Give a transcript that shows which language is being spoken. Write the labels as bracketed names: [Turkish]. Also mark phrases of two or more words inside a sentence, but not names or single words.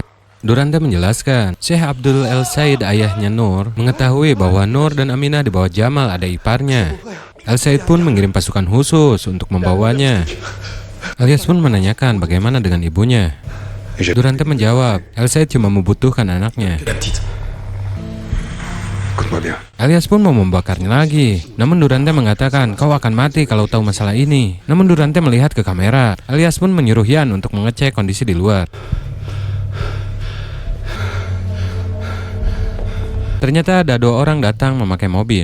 [Indonesian] Durante menjelaskan, Syekh Abdul El Said ayahnya Nur mengetahui bahwa Nur dan Aminah di bawah Jamal ada iparnya. El Said pun mengirim pasukan khusus untuk membawanya. Elias pun menanyakan bagaimana dengan ibunya. Durante menjawab, El Said cuma membutuhkan anaknya. [French] La petite. Écoute-moi bien. [Indonesian] Elias pun mau membakarnya lagi. Namun Durante mengatakan, kau akan mati kalau tahu masalah ini. Namun Durante melihat ke kamera. Elias pun menyuruh Yan untuk mengecek kondisi di luar. Ternyata ada 2 orang datang memakai mobil.